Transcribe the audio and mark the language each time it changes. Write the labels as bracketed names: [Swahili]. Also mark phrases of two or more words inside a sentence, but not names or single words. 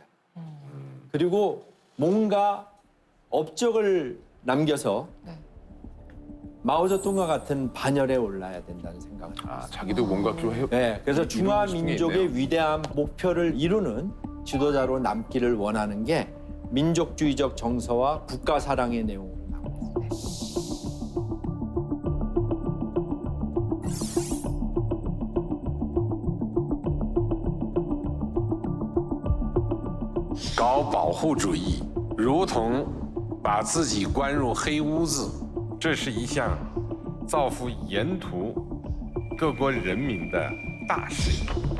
[Korean] 그리고 뭔가 업적을 남겨서 마오쩌둥과 같은 반열에 올라야 된다는 생각을 합니다. 자기도 뭔가 좀 해. 네, 그래서 이루고 싶은 게 중화민족의 있네요. 위대한 목표를 이루는 지도자로 남기를 원하는 게 민족주의적 정서와 국가 사랑의 내용으로 나옵니다. [Chinese] 搞保护主义，如同把自己关入黑屋子，这是一项造福沿途各国人民的大事业。